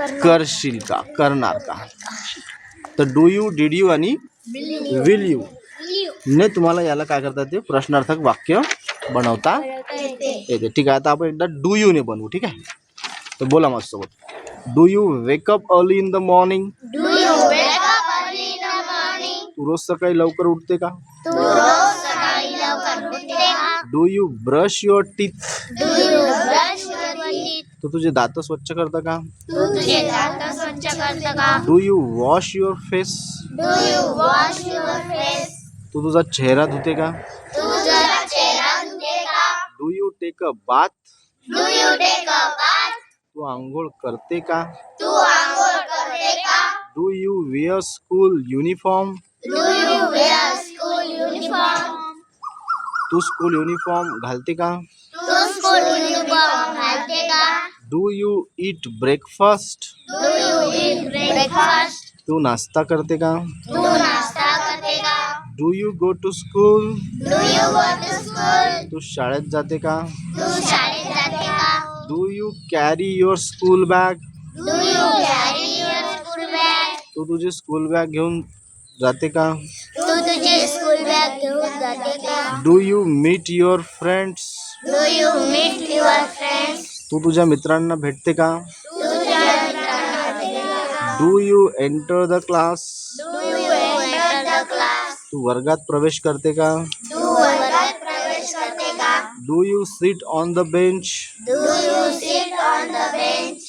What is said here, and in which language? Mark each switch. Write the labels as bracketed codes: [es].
[mr] करशील का, करणार का. तर [en] do you, did you [mr] आणि [en] will you [mr] ने तुम्हाला याला काय करता येते, प्रश्नार्थक वाक्य बनवता येते. ठीक आहे, आता आपण एकदा [en] do you [mr] ने बनवू. ठीक आहे, तर बोला माझ्यासोबत. [en] Do you wake up early in the morning. Do you wake up early in the morning? [mr] तू रोज सकाळी लवकर उठते का. तू रोज सकाळी लवकर उठते का? [en] Do you brush your teeth. Do you brush your teeth? [mr] तू तुझे दात स्वच्छ करता का. तू तुझे दात स्वच्छ करते का? [en] Do you wash your face. Do you wash your face? [mr] तू तुझा चेहरा धुते का. तू तुझा चेहरा धुते का? [en] Do you take a bath. Do you take a bath? [mr] तू आंघोळ करते का. तू आंघोळ करते का? [en] Do you wear school uniform. Do you wear school uniform? [mr] Tu school uniform घालते का. तू school uniform घालते का? [en] Do you eat breakfast. Do you eat breakfast? [mr] तू नाश्ता करते का. तू नाश्ता करते का? [en] Do you go to school. Do you go to school? [mr] तू शाळेत जाते का. तू शाळेत जाते का? [en] Do you carry your school bag. Do you carry your school bag? [mr] तू तुझी स्कूल बॅग घेऊन जाते का. तू तुझी स्कूल बॅग घेऊन जाते का? [en] Do you meet your friends. Do you meet your friends? [mr] तू तुझ्या मित्रांना भेटते का. तू तुझ्या मित्रांना भेटते का? [en] Do you enter the class. Do you enter the class? [mr] तू वर्गात प्रवेश करते का. तू वर्गात प्रवेश करते का? [en] Do you sit on the bench. Do you sit on the bench?